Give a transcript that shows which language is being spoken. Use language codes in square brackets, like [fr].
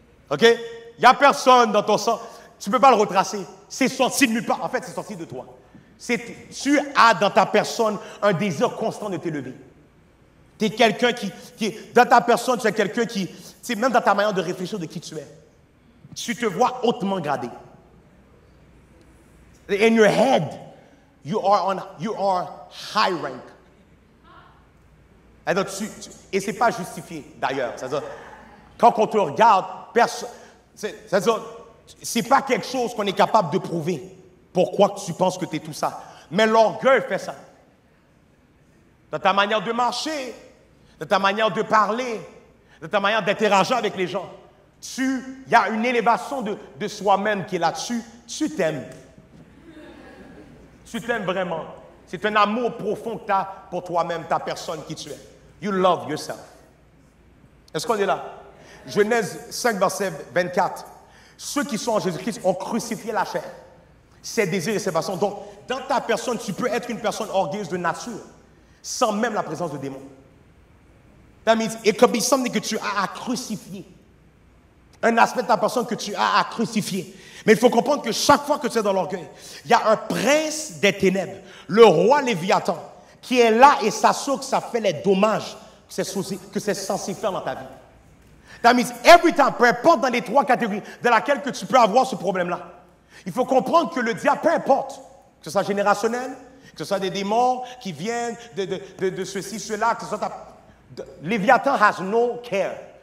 [fr] OK? Il n'y a personne dans ton sang. Tu ne peux pas le retracer. C'est sorti de nulle part. En fait, c'est sorti de toi. Tu as dans ta personne un désir constant de t'élever. Tu es quelqu'un dans ta personne, tu es quelqu'un qui, même dans ta manière de réfléchir de qui tu es, tu te vois hautement gradé. [en] In your head, you are high rank. [fr] Alors, et ce n'est pas justifié, d'ailleurs. C'est-à-dire, quand on te regarde, c'est-à-dire, ce n'est pas quelque chose qu'on est capable de prouver. Pourquoi tu penses que tu es tout ça? Mais l'orgueil fait ça. Dans ta manière de marcher, dans ta manière de parler, dans ta manière d'interagir avec les gens. Il y a une élévation de soi-même qui est là-dessus. Tu t'aimes. Tu t'aimes vraiment. C'est un amour profond que tu as pour toi-même, ta personne qui tu es. [en] You love yourself. [fr] Est-ce qu'on est là? Genèse 5, verset 24. Ceux qui sont en Jésus-Christ ont crucifié la chair, ses désirs et ses passions. Donc, dans ta personne, tu peux être une personne orgueilleuse de nature, sans même la présence de démons. [en] That means it could be something [fr] que tu as à crucifier. Un aspect de ta personne que tu as à crucifier. Mais il faut comprendre que chaque fois que tu es dans l'orgueil, il y a un prince des ténèbres, le roi Léviathan, qui est là et s'assure que ça fait les dommages que c'est censé faire dans ta vie. [en] That means every time, [fr] peu importe dans les trois catégories dans lesquelles que tu peux avoir ce problème-là, il faut comprendre que le diable, peu importe, que ce soit générationnel, que ce soit des démons qui viennent de ceci, cela, que ce soit Léviathan [en] has no care.